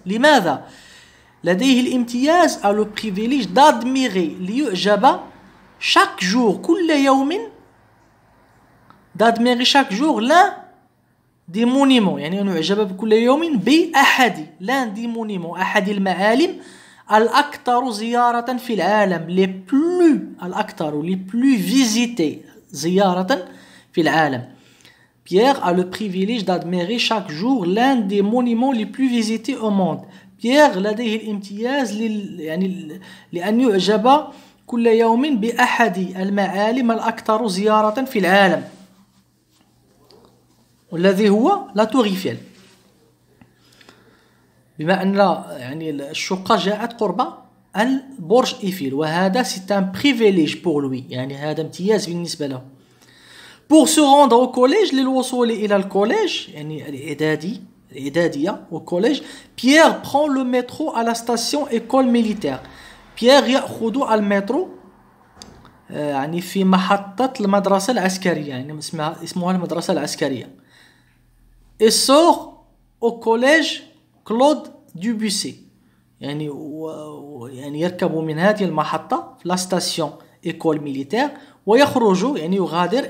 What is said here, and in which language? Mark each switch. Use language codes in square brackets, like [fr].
[ar] لماذا؟ لديه الامتياز [fr] a le privilège d'admirer، [ar] ليعجب [fr] chaque jour، [ar] كل يوم، [fr] d'admirer chaque jour l'un des monuments، [ar] يعني أن يعجب بكل يوم بأحد l'un des monuments، أحد المعالم الأكثر زيارة في العالم، [fr] les plus visités [ar] زيارة في العالم. [fr] Pierre a le privilège d'admirer chaque jour l'un des monuments les plus visités au monde. Pierre [ar] لديه الامتياز يعني لأن يعجب كل يوم بأحد المعالم الأكثر زيارة في العالم، والذي هو لا تور إيفيل. بما أن يعني الشقة جاءت قرب البرج إيفيل، وهذا [fr] سي ان بريفيليج بور لوي، [ar] يعني هذا امتياز بالنسبة له. [fr] pour se rendre au collège [ar] للوصول إلى الكوليج يعني الإعدادية والكوليج، [fr] Pierre prend le métro à la station école militaire. [ar] Pierre يأخذ المترو يعني في محطة المدرسة العسكرية، يعني اسمها المدرسة العسكرية. [fr] Et sort au collège Claude Debussy، [ar] يعني يعني يركب من هذه المحطة في لا ستاسيون إيكول ميليتير ويخرج يعني يغادر.